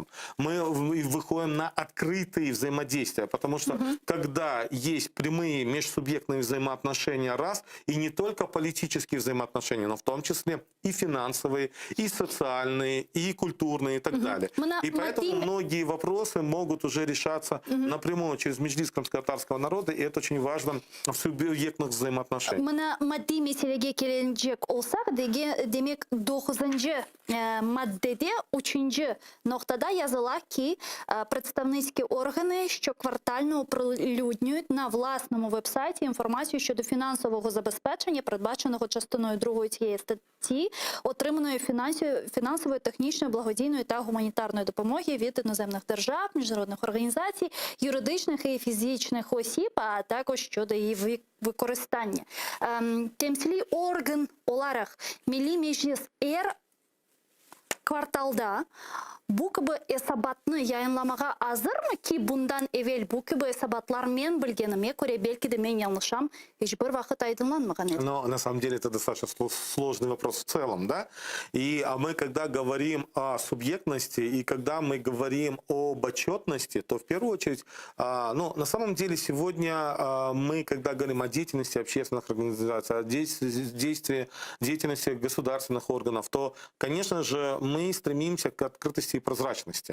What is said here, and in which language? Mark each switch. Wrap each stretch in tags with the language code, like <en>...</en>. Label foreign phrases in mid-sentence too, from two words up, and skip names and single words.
<ru>Мы выходим на открытые взаимодействия, потому что когда есть прямые межсубъектные взаимоотношения, раз, и не только политические взаимоотношения, но в том числе и финансовые, и социальные, и культурные, и так далее. И поэтому многие вопросы могут уже решаться напрямую через Меджлис крымско-татарского народа, и это очень важно в субъектных взаимоотношениях. Мына</ru> <crh>maddi meselege gelecek olsak, demek 9-cı maddede 3-cü noktada yazılar ki</crh> <uk>представницькі органи щоквартально оприлюднюють на власному вебсайті інформацію щодо фінансового забезпечення, передбаченого частиною 2 цієї статті, отриманої фінансової, технічної, благодійної та гуманітарної допомоги від іноземних держав, міжнародних організацій, юридичних і фізичних осіб, а також щодо її використання.</uk> <crh>Temsili organ olarak Milli Meclis eğer kvartalda bu gibi hesabatını yayınlamağa hazır mı ki bundan evvel bu gibi hesabatlar men bilgenime göre belki de men yanlışam hiçbir vakit aydınlanmagan edi.</crh> <ru>Но на самом деле это достаточно сложный вопрос в целом, да? И мы когда говорим о субъектности и когда мы говорим об отчетности, то в первую очередь, ну, на самом деле сегодня мы, когда говорим о деятельности общественных организаций, о деятельности государственных органов, то, конечно же, мы стремимся к открытости и прозрачности.</ru>